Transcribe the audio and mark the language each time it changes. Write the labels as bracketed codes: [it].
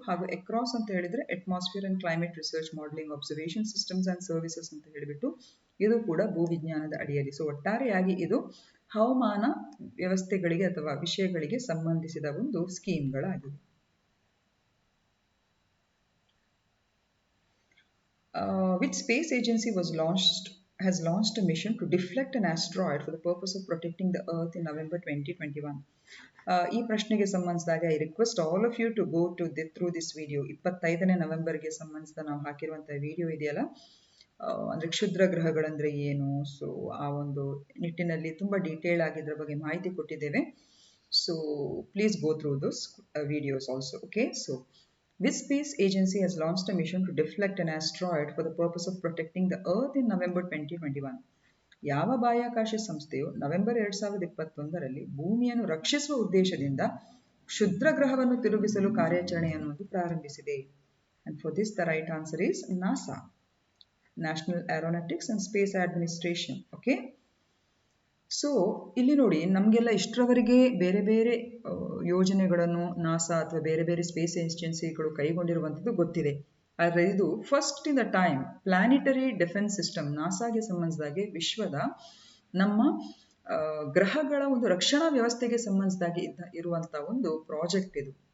[kn] ಹಾಗೂ ಎಕ್ರಾಸ್ ಅಂತ ಹೇಳಿದ್ರೆ atmosphere and climate research modelling observation systems and services ಅಂತ ಹೇಳಿಬಿಟ್ಟು ಇದು ಕೂಡ ಭೂವಿಜ್ಞಾನದ ಅಡಿಯಲ್ಲಿ. ಸೊ ಒಟ್ಟಾರೆಯಾಗಿ ಇದು ಹವಾಮಾನ ವ್ಯವಸ್ಥೆಗಳಿಗೆ ಅಥವಾ ವಿಷಯಗಳಿಗೆ ಸಂಬಂಧಿಸಿದ ಒಂದು ಸ್ಕೀಮ್ಗಳಾಗಿವೆ. [en] Which space agency has launched a mission to deflect an asteroid for the purpose of protecting the Earth in November 2021? [kn] ಈ ಪ್ರಶ್ನೆಗೆ ಸಂಬಂಧಿಸಿದಾಗ [en] I request all of you to go through this video ವಿಡಿಯೋ. [kn] 25ನೇ ನವೆಂಬರ್ಗೆ ಸಂಬಂಧಿಸಿದ ನಾವು ಹಾಕಿರುವಂತಹ video ಇದೆಯಲ್ಲ, ಅಂದರೆ ಕ್ಷುದ್ರ ಗ್ರಹಗಳಂದ್ರೆ ಏನು, so ಆ ಒಂದು ನಿಟ್ಟಿನಲ್ಲಿ ತುಂಬ ಡೀಟೇಲ್ ಆಗಿ ಇದರ ಬಗ್ಗೆ ಮಾಹಿತಿ ಕೊಟ್ಟಿದ್ದೇವೆ. [en] So please go through those videos also. Okay, so which space agency has launched a mission to deflect an asteroid for the purpose of protecting the Earth in November 2021? [kn] ಯಾವ ಬಾಹ್ಯಾಕಾಶ ಸಂಸ್ಥೆಯು ನವೆಂಬರ್ 2021ರಲ್ಲಿ ಭೂಮಿಯನ್ನು ರಕ್ಷಿಸುವ ಉದ್ದೇಶದಿಂದ ಕ್ಷುದ್ರ ಗ್ರಹವನ್ನು ತಿರುಗಿಸಲು ಕಾರ್ಯಾಚರಣೆಯನ್ನು ಪ್ರಾರಂಭಿಸಿದೆ? [en] And for this the right answer is NASA, National Aeronautics and Space Administration. [kn] Okay, so ಇಲ್ಲಿ ನೋಡಿ, ನಮಗೆಲ್ಲ ಇಷ್ಟರವರೆಗೆ ಬೇರೆ ಬೇರೆ ಯೋಜನೆಗಳನ್ನು ನಾಸಾ ಅಥವಾ ಬೇರೆ ಬೇರೆ ಸ್ಪೇಸ್ ಏಜೆನ್ಸಿಗಳು ಕೈಗೊಂಡಿರುವಂಥದ್ದು ಗೊತ್ತಿದೆ. ಆದರೆ ಇದು [en] first in the time planetary defence system, [kn] ನಾಸಾಗೆ ಸಂಬಂಧಿಸಿದಾಗೆ ವಿಶ್ವದ ನಮ್ಮ ಗ್ರಹಗಳ ಒಂದು ರಕ್ಷಣಾ ವ್ಯವಸ್ಥೆಗೆ ಸಂಬಂಧಿಸಿದಾಗೆ ಇರುವಂಥ ಒಂದು ಪ್ರಾಜೆಕ್ಟ್ ಇದು.